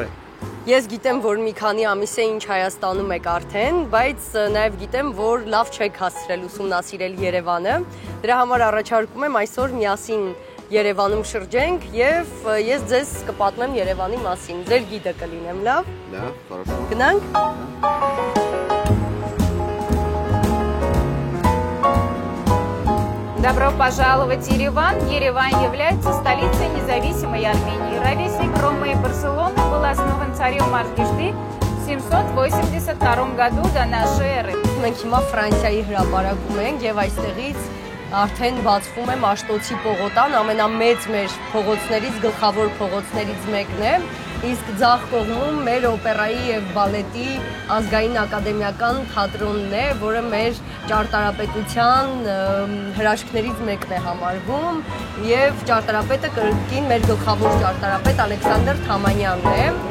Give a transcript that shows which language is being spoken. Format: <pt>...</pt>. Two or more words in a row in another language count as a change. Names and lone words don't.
<hy>Ես գիտեմ, որ մի քանի ամիս է ինչ Հայաստանում եք արդեն, բայց նաև գիտեմ, որ լավ չեք հասցրել ուսումնասիրել Երևանը։ Դրա համար առաջարկում եմ այսօր միասին Երևանում շրջենք եւ ես ձեզ կպատմեմ Երևանի մասին։ Ձեր գիդը կլինեմ, լավ։ Լավ,</hy> <ru>хорошо։</ru> <hy>Գնանք։</hy> <ru>Добро пожаловать в Ереван. Ереван является столицей независимой Армении. Ровесник Ромы и Барселоны был основан царем Маргишты в 782 году до нашей эры.</ru> <hy>Մենք հիմա Ֆրանսիայի հրապարակում ենք եւ այստեղից արդեն բացվում է Մաշտոցի պողոտան, ամենամեծ մեր փողոցներից, գլխավոր փողոցներից մեկն է, իսկ ձախ կողմում մեր օպերայի եւ բալետի ազգային ակադեմիական թատրոնն է, որը մեր ճարտարապետության հրաշքներից մեկն է համարվում եւ ճարտարապետը կրկին մեր գլխավոր ճարտարապետ Ալեքսանդր Թամանյանն է։</hy>